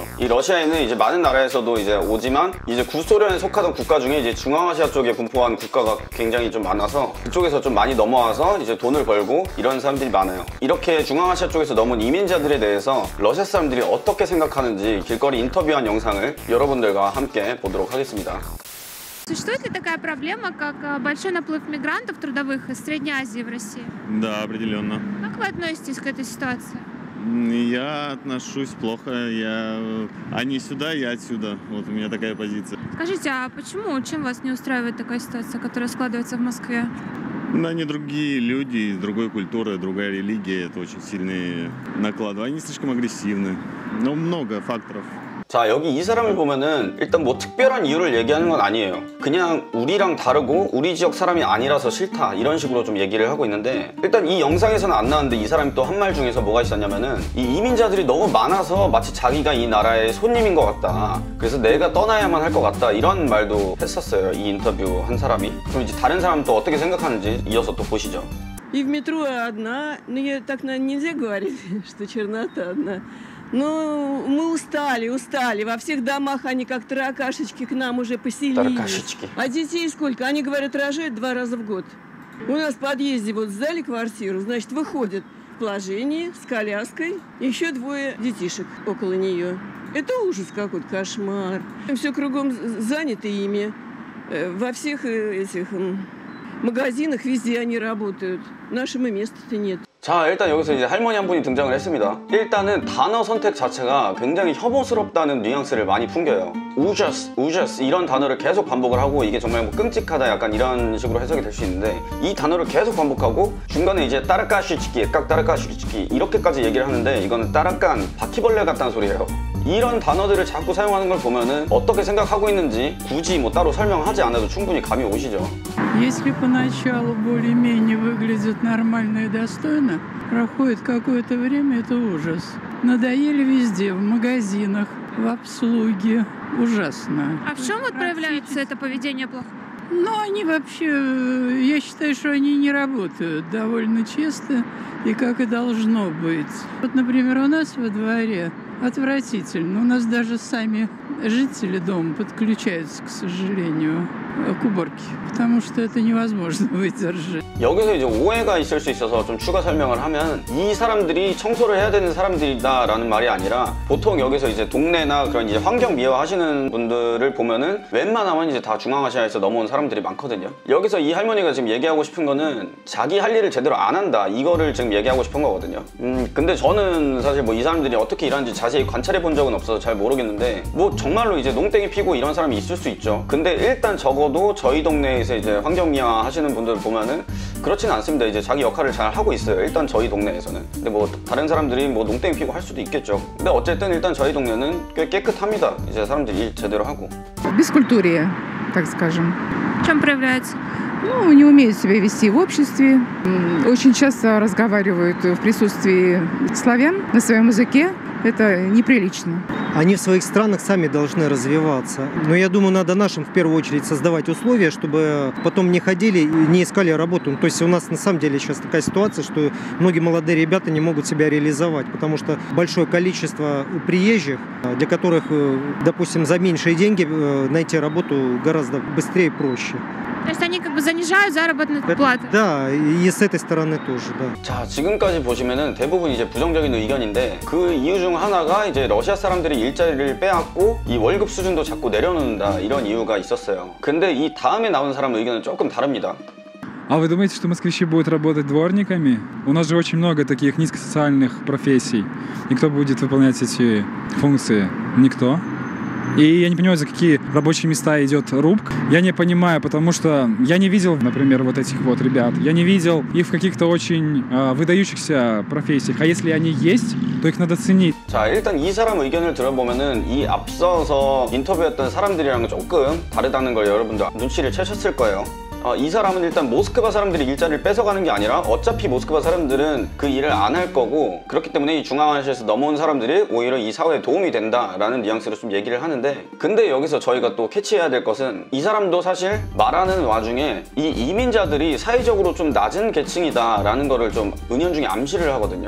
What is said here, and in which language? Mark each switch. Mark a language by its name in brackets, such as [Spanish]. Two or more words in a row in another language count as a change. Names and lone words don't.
[Korean] 이 러시아에는 이제 많은 나라에서도 이제 오지만 이제 구소련에 속하던 국가 중에 이제 중앙아시아 쪽에 분포한 국가가 굉장히 좀 많아서 그쪽에서 좀 많이 넘어와서 이제 돈을 벌고 이런 사람들이 많아요. 이렇게 중앙아시아 쪽에서 넘은 이민자들에 대해서 러시아 사람들이 어떻게 생각하는지 길거리 인터뷰한 영상을 여러분들과 함께 보도록 하겠습니다. [Russian] Существует ли такая проблема, как большой наплыв мигрантов трудовых из Средней Азии в Россию? Да, определенно. Как вы относитесь к этой ситуации? Я отношусь плохо. Они сюда, я отсюда. Вот у меня такая позиция. Скажите, а почему, чем вас не устраивает такая ситуация, которая складывается в Москве? Да, они другие люди, из другой культуры, другая религия. Это очень сильные накладывают. Они слишком агрессивны. Но много факторов. [Korean] 자, 여기 이 사람을 보면은 일단 뭐 특별한 이유를 얘기하는 건 아니에요. 그냥 우리랑 다르고 우리 지역 사람이 아니라서 싫다 이런 식으로 좀 얘기를 하고 있는데, 일단 이 영상에서는 안 나왔는데 이 사람이 또 한 말 중에서 뭐가 있었냐면은 이 이민자들이 너무 많아서 마치 자기가 이 나라의 손님인 것 같다, 그래서 내가 떠나야만 할 것 같다, 이런 말도 했었어요, 이 인터뷰 한 사람이. 그럼 이제 다른 사람은 또 어떻게 생각하는지 이어서 또 보시죠. [Russian] И в метро одна, но я так нельзя говорить, что чернота одна. Но мы устали. Во всех домах они как таракашечки к нам уже поселились. Таракашечки. А детей сколько? Они, говорят, рожают 2 раза в год. У нас в подъезде вот сдали квартиру, значит, выходит в положении с коляской, еще 2 детишек около нее. Это ужас какой-то, кошмар. Все кругом занято ими. Во всех этих магазинах везде они работают. Нашему места-то нет. [Korean] 자, 일단 여기서 이제 할머니 한 분이 등장을 했습니다. 일단은 단어 선택 자체가 굉장히 혐오스럽다는 뉘앙스를 많이 풍겨요. 우저스 이런 단어를 계속 반복을 하고, 이게 정말 뭐 끔찍하다 약간 이런 식으로 해석이 될 수 있는데, 이 단어를 계속 반복하고 중간에 이제 따라까시치기, 따라까시치기 이렇게까지 얘기를 하는데, 이거는 따라깐, 바퀴벌레 같다는 소리예요. 이런 단어들을 자꾸 사용하는 걸 보면은 어떻게 생각하고 있는지 굳이 뭐 따로 설명하지 않아도 충분히 감이 오시죠. [Russian] Если поначалу более-менее выглядит нормально и достойно, проходит какое-то время, это ужас. Надоели везде, в магазинах, в обслуге. Ужасно. А в чем вот проявляется это поведение плохо? Но они вообще, я считаю, что они не работают довольно честно и как и должно быть. Вот, например, у нас во дворе отвратительно. У нас даже сами жители дома подключаются, к сожалению, к уборке, потому что это невозможно выдержать. [Korean] 여기서 이제 오해가 있을 수 있어서 좀 추가 설명을 하면, 이 사람들이 청소를 해야 되는 사람들이다라는 말이 아니라, 보통 여기서 이제 동네나 그런 이제 환경 미화하시는 분들을 보면은 웬만하면 이제 다 중앙아시아에서 넘어온 사람들이 많거든요. 여기서 이 할머니가 지금 얘기하고 싶은 거는 자기 할 일을 제대로 안 한다, 이거를 지금 얘기하고 싶은 거거든요. 근데 저는 사실 뭐 이 사람들이 어떻게 일하는지 자세히 관찰해 본 적은 없어서 잘 모르겠는데, 뭐 정말로 이제 농땡이 피고 이런 사람이 있을 수 있죠. 근데 일단 적어도 저희 동네에서 이제 환경미화 하시는 분들 보면은 그렇지는 않습니다. 이제 자기 역할을 잘 하고 있어요, 일단 저희 동네에서는. 근데 뭐 다른 사람들이 뭐 농땡이 피고 할 수도 있겠죠. 근데 어쨌든 일단 저희 동네는 꽤 깨끗합니다. 이제 사람들이 일 제대로 하고. [Russian] Бескультурие, так скажем. В чем проявляется? Ну, не умеют себя вести в обществе. Очень часто разговаривают в присутствии славян на своем языке. Это неприлично. Они в своих странах сами должны развиваться. Но я думаю, надо нашим в первую очередь создавать условия, чтобы потом не ходили и не искали работу. То есть у нас на самом деле сейчас такая ситуация, что многие молодые ребята не могут себя реализовать, потому что большое количество приезжих, для которых, допустим, за меньшие деньги найти работу гораздо быстрее и проще. То есть они как бы занижают заработную плату? Да, и с этой стороны тоже, да. [Korean] 자, 지금까지 보시면은 대부분 이제 부정적인 의견인데, 그 이유 중 하나가 이제 러시아 사람들이 일자리를 빼앗고 이 월급 수준도 자꾸 내려놓는다, 이런 이유가 있었어요. 근데 이 다음에 나온 사람 의견은 조금 다릅니다. [Russian] А вы думаете, что москвичи будут работать дворниками? У нас же очень много таких низкосоциальных профессий. И кто будет выполнять эти функции? Никто. И я не понимаю, за какие рабочие места идет рубка. Я не понимаю, потому что я не видел, например, вот этих вот ребят. Я не видел их в каких-то очень выдающихся профессиях. А если они есть, то их надо ценить. [Korean] 자, 일단 이 사람 의견을 들어보면은 이 앞서서 인터뷰했던 사람들이랑은 조금 다르다는 걸 여러분들 눈치를 채셨을 거예요. 이 사람은 일단 모스크바 사람들이 일자리를 뺏어가는 게 아니라 어차피 모스크바 사람들은 그 일을 안 할 거고, 그렇기 때문에 이 중앙아시아에서 넘어온 사람들이 오히려 이 사회에 도움이 된다라는 뉘앙스로 좀 얘기를 하는데, 근데 여기서 저희가 또 캐치해야 될 것은 이 사람도 사실 말하는 와중에 이 이민자들이 사회적으로 좀 낮은 계층이다라는 거를 좀 은연중에 암시를 하거든요.